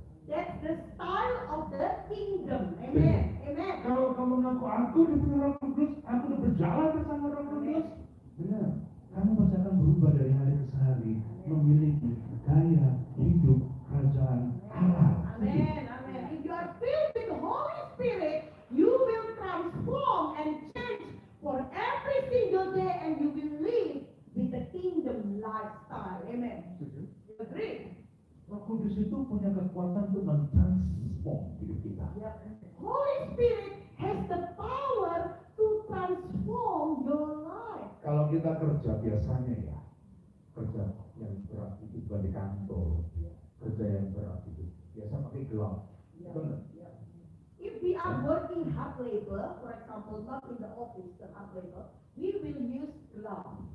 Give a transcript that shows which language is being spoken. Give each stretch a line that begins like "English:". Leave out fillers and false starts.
English: That's the style of the kingdom. Amen. Amen.
Indonesian: Kalau kamu ngaku aku dipenuhi Roh Kudus, aku udah berjalan bersama Roh Kudus, benar. Kamu pasti akan berubah dari hari ke hari, memiliki gaya hidup kerajaan Allah.
English: Amen. Amen. If you are filled with the Holy Spirit, you will transform and change for every single day, and you will live with the kingdom lifestyle. Amen.
Indonesian: Setuju?
English: You agree?
Indonesian: Roh Kudus itu punya kekuatan untuk mentransform hidup kita.
English: Holy Spirit has the power to transform your life.
Indonesian: Kalau kita kerja biasanya ya, kerja yang berat itu bukan di kantor, kerja yang berat itu biasa pakai glove, benar?
English: If we are working hard labor, for example, not in the office, the hard labor, we will use glove.